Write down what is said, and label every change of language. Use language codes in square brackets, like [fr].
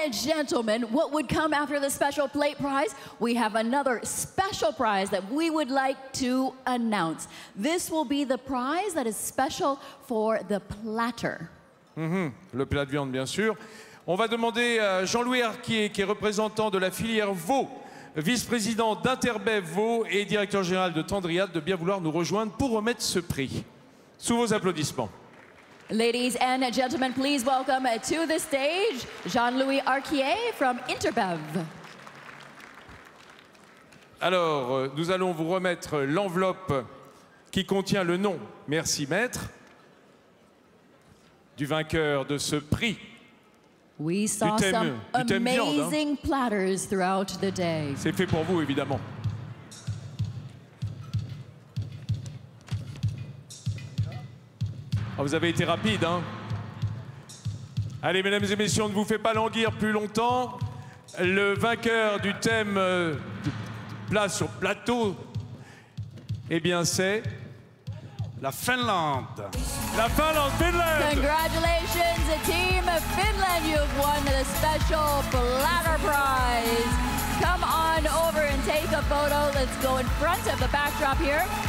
[en] and gentlemen, what would come after the special plate prize? We have another special prize that we would like to announce. This will be the prize that is special for the platter. [fr] Le plat de viande, bien sûr. On va demander à Jean-Louis Arquier, qui est représentant de la filière veau, vice-président d'Interbev Veau et directeur général de Tendriade, de bien vouloir nous rejoindre pour remettre ce prix. Sous vos applaudissements. [en] Ladies and gentlemen, please welcome to the stage Jean-Louis Arquier from Interbev. [fr] Alors, nous allons vous remettre l'enveloppe qui contient le nom, merci maître, du vainqueur de ce prix. [en] We saw some [fr] thème viande, hein. [en] amazing platters throughout the day. [fr] C'est fait pour vous, évidemment. Ah, vous avez été rapide, hein? Allez, mesdames et messieurs, on ne vous fait pas languir plus longtemps. Le vainqueur du thème plat sur plateau, eh bien, c'est la Finlande. La Finlande, Finlande! [en] Congratulations, Team Finland. You have won the special platter prize. Come on over and take a photo. Let's go in front of the backdrop here.